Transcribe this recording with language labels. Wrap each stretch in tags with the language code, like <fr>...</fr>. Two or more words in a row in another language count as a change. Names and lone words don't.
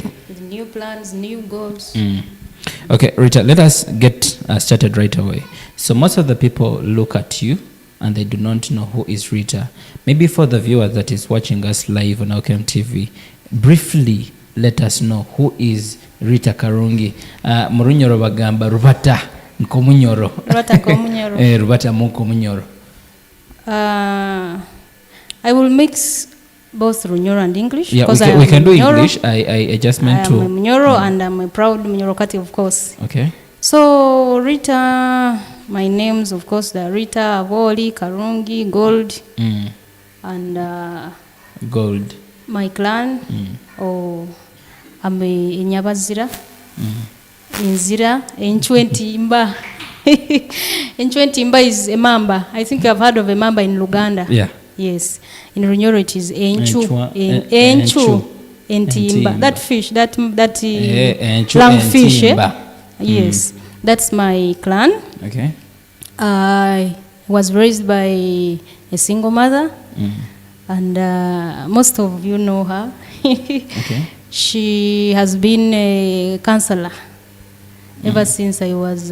<en>with new plans, new goals. Okay, Rita, let us get started right away. So most of the people look at you and they do not know who is Rita. Maybe for the viewer that is watching us live on Elkem TV, briefly let us know who is Ritah Karungi.</en> <nyo>Murunyoro bagamba rubata nkomunyoro. Ritah Komunyoro. Rubata munkomunyoro.</nyo> <en>I will mix both Runyoro and English. Yeah, because we can do Munyoro. English. I just meant I am a to. Munyoro and I'm a proud Munyorokati, of course. Okay. So Rita, my names, of course, the Ritah Abwooli, Karungi, Gold, and Gold. my clan. I'm a Nyabazira, Inzira, Enchwentimba. Enchwentimba is a mamba. I think I've heard of a mamba in Luganda. Yeah. Yes. In Runyoro it is Enchu. Enchwa- Enchu. Entimba. Entimba. That fish, that Enchu lungfish. entimba. Yes. That's my clan. Okay. I was raised by a single mother, and most of you know her. Okay. She has been a counselor ever since I was</en>